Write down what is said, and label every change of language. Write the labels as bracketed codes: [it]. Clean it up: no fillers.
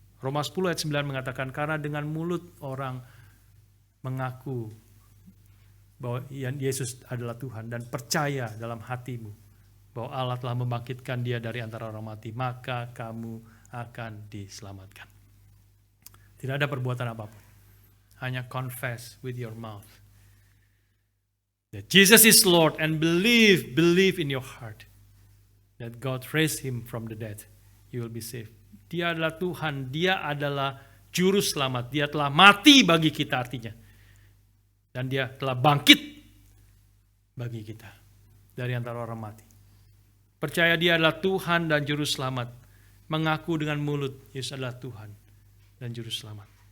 [id] Roma 10 ayat 9 mengatakan, karena dengan mulut orang mengaku bahwa Yesus adalah Tuhan dan percaya dalam hatimu bahwa Allah telah membangkitkan dia dari antara orang mati, maka kamu akan diselamatkan. Tidak ada perbuatan apapun, hanya [en] confess with your mouth that Jesus is Lord and believe in your heart that God raised him from the dead, you will be saved. [id] Dia adalah Tuhan, dia adalah juru selamat, dia telah mati bagi kita artinya. Dan dia telah bangkit bagi kita dari antara orang mati. Percaya dia adalah Tuhan dan juru selamat. Mengaku dengan mulut Yesus adalah Tuhan dan juru selamat.